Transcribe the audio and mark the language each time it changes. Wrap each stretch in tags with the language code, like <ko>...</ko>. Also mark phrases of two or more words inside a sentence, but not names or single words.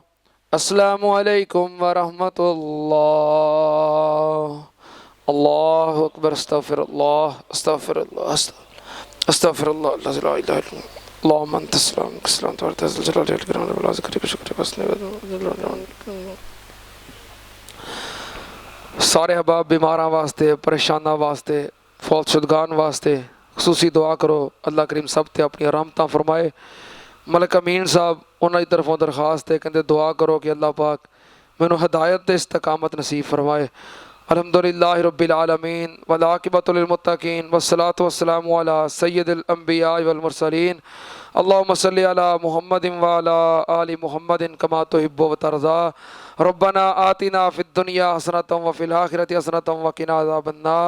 <ar>السلام عليكم ورحمة الله. الله أكبر. أستغفر الله أستغفر الله أستغفر الله لا إله إلا هو. اللهم أنت السلام سلام تباركت الجلال والإكرام والذكر والشكر وسنى.</ar> <pa>سارے احباب بیماراں واسطے، پریشاناں واسطے، فوت شدگان واسطے خصوصی دعا کرو. اللہ کریم سب تے اپنی رحمتاں فرمائے۔ ملک امین صاحب اوہناں دی طرفوں درخواست ہے، کہندے دعا کرو کہ اللہ پاک مینوں ہدایت تے استقامت نصیب فرمائے.</pa> <ar>الحمد لله رب العالمين والعاقبة للمتقين والصلاة والسلام على سيد الأنبياء والمرسلين. اللهم صل على محمد وعلى آل محمد كما تحب وترضى. ربنا آتنا في الدنيا حسنة وفي الآخرة حسنة وقنا عذاب النار.</ar>